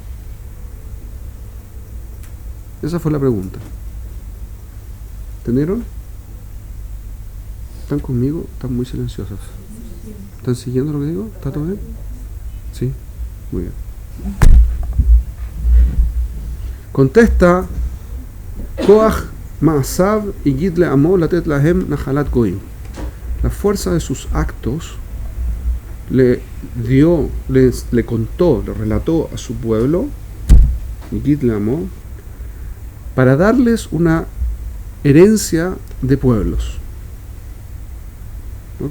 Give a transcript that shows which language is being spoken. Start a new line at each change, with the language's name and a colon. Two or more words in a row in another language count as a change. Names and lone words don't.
Spanish: Esa fue la pregunta. ¿Entendieron? ¿Están conmigo? Están muy silenciosas. ¿Están siguiendo lo que digo? ¿Está todo bien? Sí, muy bien.
Hebrew: Contesta כח מעשיו y הגיד לעמו לתת להם נחלת גוים.
Spanish: La fuerza de sus actos le contó, le relató a su pueblo,
Hebrew: הגיד לעמו,
Spanish: para darles una herencia de pueblos. ¿Ok?